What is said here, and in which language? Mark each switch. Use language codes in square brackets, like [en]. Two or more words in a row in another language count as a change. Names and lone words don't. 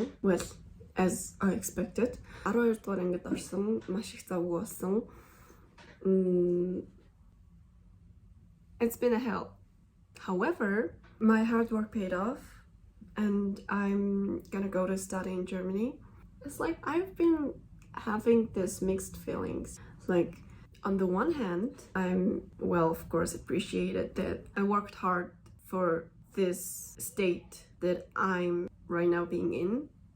[en] Well, as I expected. [mn] 12 дугаар ангид орсон, маш их завгүй болсон. [en] It's been a hell. However, my hard work paid off and I'm gonna go to study in Germany. It's like I've been having this mixed feelings. Like on the one hand, I'm, well, of course, appreciated that I worked hard for this state that I'm right now being in.